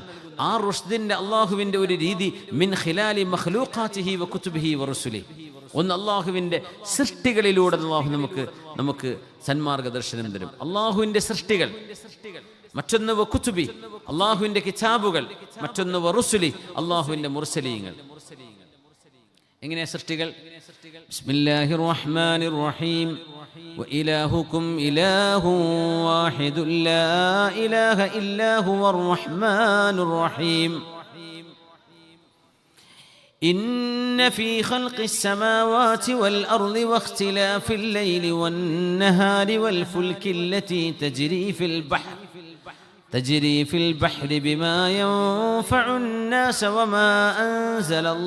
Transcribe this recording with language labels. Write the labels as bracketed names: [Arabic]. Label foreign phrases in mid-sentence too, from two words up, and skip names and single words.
[Malayalam] ആ റുഷ്ദിന്റെ അള്ളാഹുവിൻ്റെ ഒരു രീതി [Arabic] من خلال مخلوقاته وكتبه ورسل, [Malayalam] ഒന്ന് അള്ളാഹുവിൻ്റെ സൃഷ്ടികളിലൂടെ അള്ളാഹു നമുക്ക് സന്മാർഗദർശനം തരും. അള്ളാഹുവിൻ്റെ സൃഷ്ടികൾ, മറ്റൊന്ന് [Arabic] وكتب [Malayalam] അള്ളാഹുവിൻ്റെ കിതാബുകൾ, മറ്റൊന്ന് [Arabic] ورسل [Malayalam] അള്ളാഹുവിൻ്റെ മുർസലീങ്ങൾ. എങ്ങനെയാ സൃഷ്ടികൾ? [Arabic] بسم الله الرحمن الرحيم. وإلهكم إله واحد لا إله إلا هو الرحمن الرحيم إن في خلق السماوات والأرض واختلاف الليل والنهار والفلك التي تجري في البحر بما ينفع الناس وما أنزل